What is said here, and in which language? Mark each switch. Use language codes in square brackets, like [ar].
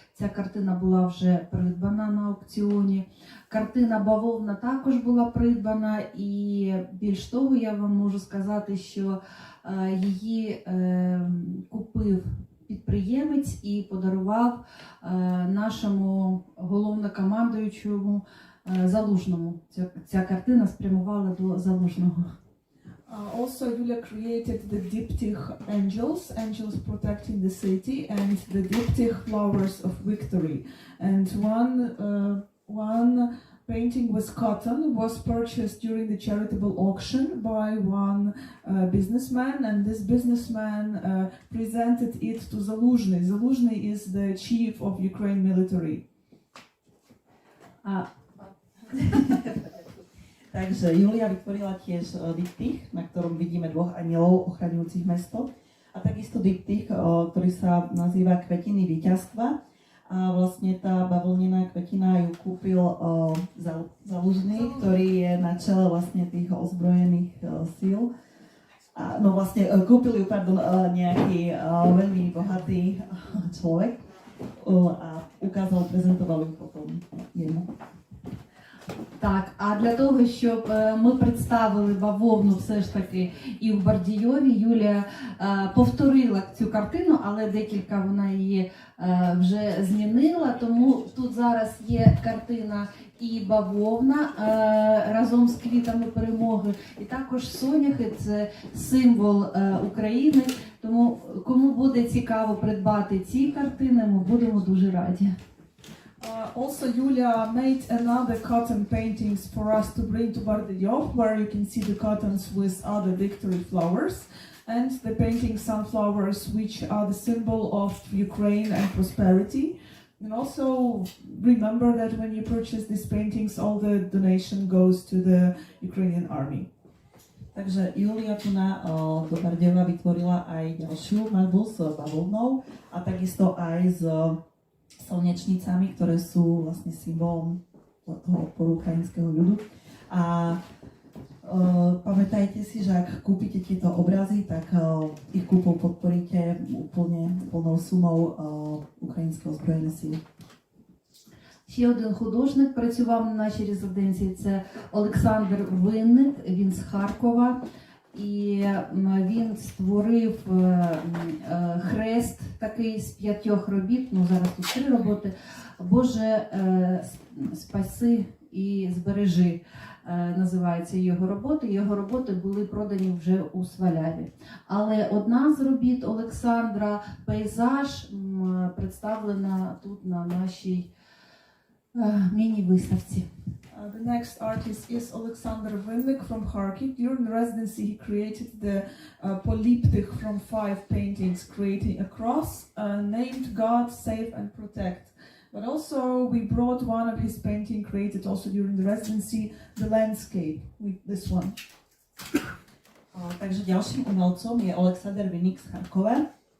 [uk] Ця картина була вже придбана на аукціоні. Картина «Бавовна» також була придбана, і більш того, я вам можу сказати, що її купив підприємець і подарував нашому головнокомандуючому Залужному. Ця картина спрямувала до Залужного. [en] Also, Yulia created the diptych angels protecting the city, and the diptych flowers of victory. And one painting with cotton was purchased during the charitable auction by one businessman, and this businessman presented it to Zaluzhny. Zaluzhny is the chief of Ukraine military. [sk] Takže Julia vytvorila tiež diptych, na ktorom vidíme dvoch anielov ochraňujúcich mesto. A takisto diptych, ktorý sa nazýva Kvetiny víťazstva. A vlastne tá bavlnená kvetina ju kúpil Zaluzhný, ktorý je na čele vlastne tých ozbrojených síl. No vlastne kúpil ju, nejaký veľmi bohatý človek a prezentoval ju potom jemu. [uk] Так, а для того, щоб ми представили бавовну все ж таки і в Бардійові, Юлія повторила цю картину, але декілька вона її вже змінила, тому тут зараз є картина і бавовна разом з квітами перемоги, і також соняхи, це символ України, тому кому буде цікаво придбати ці картини, ми будемо дуже раді. [en] Also, Julia made another cotton paintings for us to bring to Bardejov, where you can see the cottons with other victory flowers, and the painting sunflowers, which are the symbol of Ukraine and prosperity. And also remember that when you purchase these paintings, all the donation goes to the Ukrainian army. [sk] Takže Julia tu do Bardejova vytvorila aj ďalšiu maľbu s bavlnou a takisto aj s slnečnicami, ktoré sú vlastne symbolom toho odporu ukrajinského ľudu. A pamätajte si, že ak kúpite tieto obrazy, tak ich kúpou podporíte plnou sumou [uk] українське озброєне сили. Ще один художник працював на нашій резиденції, це Олександр Винник, він з Харкова. І він створив хрест такий з 5 робіт, ну зараз тут 3 роботи. Боже, спаси і збережи, називаються його роботи. Його роботи були продані вже у Сваляві. Але одна з робіт Олександра, пейзаж, представлена тут на нашій міні-виставці. [en] The next artist is Alexander Vinnik from Kharkiv. During the residency, he created the polyptych from 5 paintings, creating a cross named God, Save and Protect. But also, we brought one of his paintings created also during the residency, the landscape, with this one. [sk] Takže ďalším umelcom je Alexander Vinnik z Charkova.